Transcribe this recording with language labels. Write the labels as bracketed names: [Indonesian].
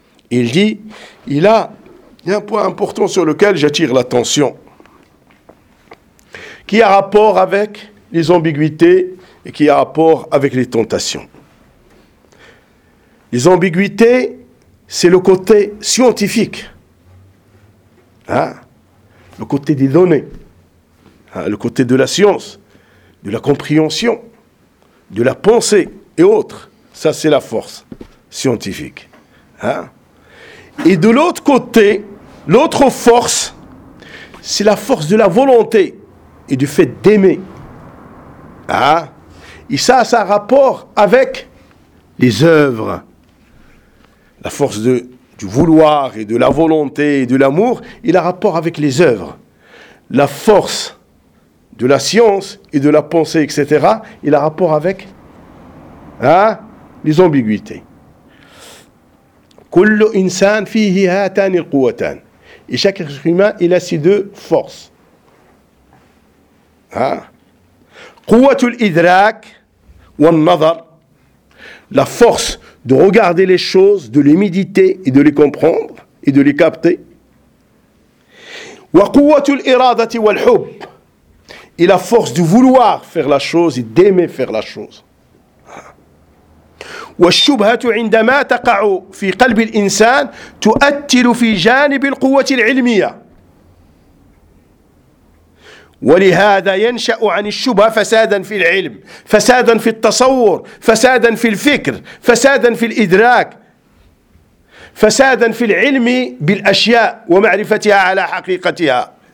[French] Il dit, il a un point important sur lequel j'attire l'attention, qui a rapport avec les ambiguïtés et qui a rapport avec les tentations. Les ambiguïtés, c'est le côté scientifique, hein? Le côté des données, hein? Le côté de la science, de la compréhension, de la pensée et autres. Ça, c'est la force scientifique, hein? Et de l'autre côté, l'autre force, c'est la force de la volonté et du fait d'aimer. Ah, et ça a un rapport avec les œuvres, la force du vouloir et de la volonté et de l'amour. Il a rapport avec les œuvres, la force de la science et de la pensée, etc. Il a rapport avec les ambiguïtés. [Arabic] كل إنسان فيه هاتان القوتان. [French] Et chaque être humain, il a ces deux forces. [Arabic] قوة الإدراك والنظر, [French] la force de regarder les choses, de les méditer et de les comprendre et de les capter. [Arabic] وقوة الإرادة والحب, [French] et la force de vouloir faire la chose et d'aimer faire la chose. [Arabic] والشبهة عندما تقع في قلب الإنسان تؤثر في جانب القوة العلمية. ولهذا ينشأ عن الشبهة فسادا في العلم, فسادا في التصور, فسادا في الفكر, فسادا في الإدراك, فسادا في العلم بالأشياء ومعرفتها على حقيقتها.